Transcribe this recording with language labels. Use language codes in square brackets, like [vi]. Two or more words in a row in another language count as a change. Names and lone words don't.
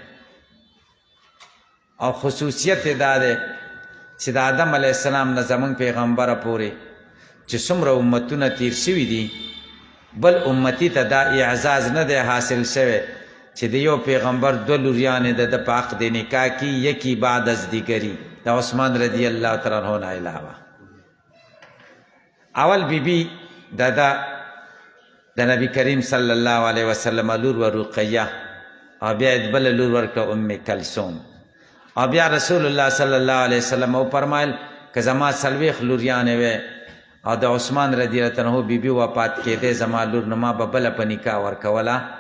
[ps] او خصوصیت دا ده چې د آدم [ar] علیه السلام [ps] نه زمونږ پیغمبره پورې چې څومره امتونه تیر شوي دي، بل امتی ته دا اعزاز نه دی حاصل شوی چې د یو پیغمبر دوه لوریانې د په عقد نکاح کی، [fa] یکی بعد از دیگری، [ps] د عثمان [ar] رضی الله تعالی عنہ [ps] نه علاوه. اول بیبي د نبی کریم [ar] صلی الله علیه وسلم [ps] لور و رقیه، او بیا بل لور ورکړه ام کلثوم، او بیا رسول الله [ar] صلی الله علیه وسلم [ps] او فرمایل که زما څلوېښت لوریانې وې او د عثمان [ar] رضی الله عنه [ps] بیبي وفات کېدې زما لور نه ما به بله په نکاح ورکوله.